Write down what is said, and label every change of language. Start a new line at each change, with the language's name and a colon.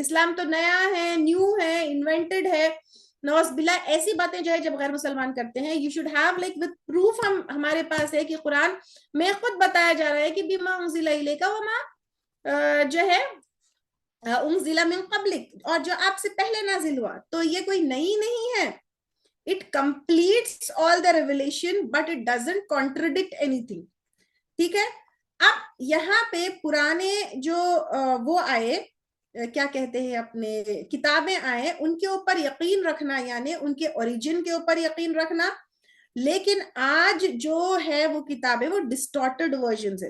Urdu: اسلام تو نیا ہے، نیو ہے، انوینٹڈ ہے، نوز باللہ ایسی باتیں جو ہے جب غیر مسلمان کرتے ہیں،
English: You should have like with proof.
Urdu: ہمارے پاس ہے کہ قرآن میں خود بتایا جا رہا ہے کہ
Arabic: بما انزل الیک وما
Urdu: جو ہے
Arabic: انزل من قبلک،
Urdu: اور جو آپ سے پہلے نازل ہوا. تو یہ کوئی نئی نہیں ہے.
English: It completes all the revelation but it doesn't contradict anything.
Urdu: ٹھیک ہے. اب یہاں پہ پرانے جو وہ آئے کیا کہتے ہیں اپنے کتابیں آئے، ان کے اوپر یقین رکھنا، یعنی ان کے اوریجن کے اوپر یقین رکھنا. لیکن آج جو ہے وہ کتابیں وہ ڈسٹارٹڈ ورژنز ہے.